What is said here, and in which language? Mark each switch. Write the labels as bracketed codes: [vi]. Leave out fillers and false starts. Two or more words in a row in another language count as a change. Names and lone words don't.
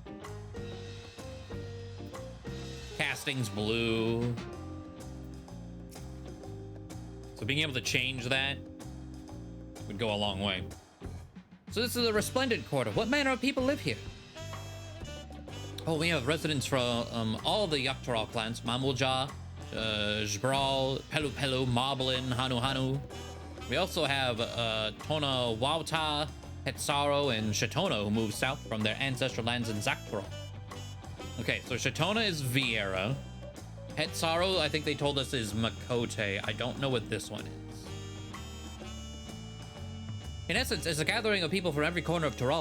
[en] Casting's blue. So being able to change that would go a long way. So this is a resplendent quarter. What manner of people live here? Oh, we have residents from all the Yaktaral clans. Mamulja, Jbral, Pelu Pelu, Moblin, Hanu Hanu. We also have Tona Wauta, Hetsaro, and Shatona, who moved south from their ancestral lands in Zaktaral. Okay, so Shatona is Viera. Hetsaro, I think they told us, is Makote. I don't know what this one is. In essence, it's a gathering of people from every corner of Tural.